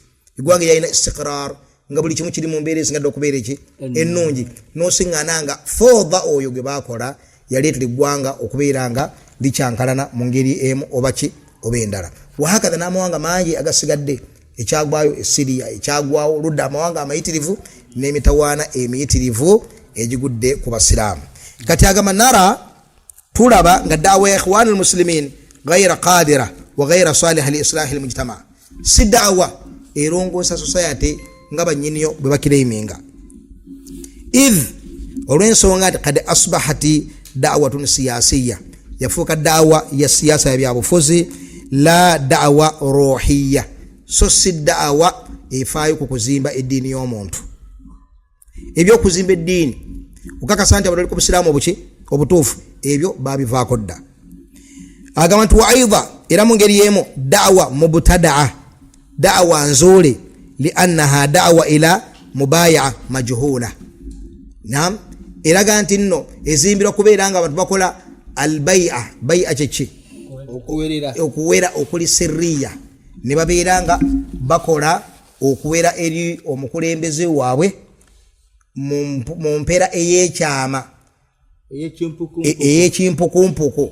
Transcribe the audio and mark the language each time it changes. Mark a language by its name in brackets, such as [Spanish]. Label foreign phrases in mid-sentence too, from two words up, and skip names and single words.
[Ganda] Eggwanga lyalina istiqrar nga buli kimu kiri mu mbeera esingadde okubeera ennungi, n'osiŋŋaana nga fooda oyo gwe baakola yaleetera eggwanga okubeera nga likyankalana mu ngeri emu oba endala. Wahakadha n'amawanga mangi agasigadde, ekyagwayo Syria, ekyagwawo oludda amawanga amayitirivu n'emitawaana emiyitirivu egigudde ku basiraamu. Kati agamba nara tulaba nga daawa ya [Arabic] إخوان المسلمين غير قادرة وغير صالحة لإصلاح المجتمع, [Ganda] si daawa erongoosa society nga bannyiniyo bwe bakireiminga. Idh olw'ensonga nti [Arabic] قد أصبحت دعوة سياسية, [Ganda] yafuuka daawa ya siyaasa ya byabufuzi, [Arabic] لا دعوة روحية, [Ganda] so si da'wa efaayo ku kuzimba eddiini y'omuntu. Ebyokuzimba eddiini okakasa nti abatali ku busiraamu obutuufu ebyo babivaako dda. Agamba nti [Arabic] وأيضا [Ganda] era mu ngeri y'emu [Arabic] دعوة مبتدعة, [Ganda] da'wa nzuule, [Arabic] لأنها دعوة إلى مبايعة مجهولة. [Ganda] Naam, eraga nti nno ezimbirwa kubeera nga abantu bakola albai'a, bai'a kyeki okuwera okuli sirriya, ne babeera nga bakola okuwera eri omukulembeze waabwe mu mpeera ey'ekyama ey'ekimpukumpuku.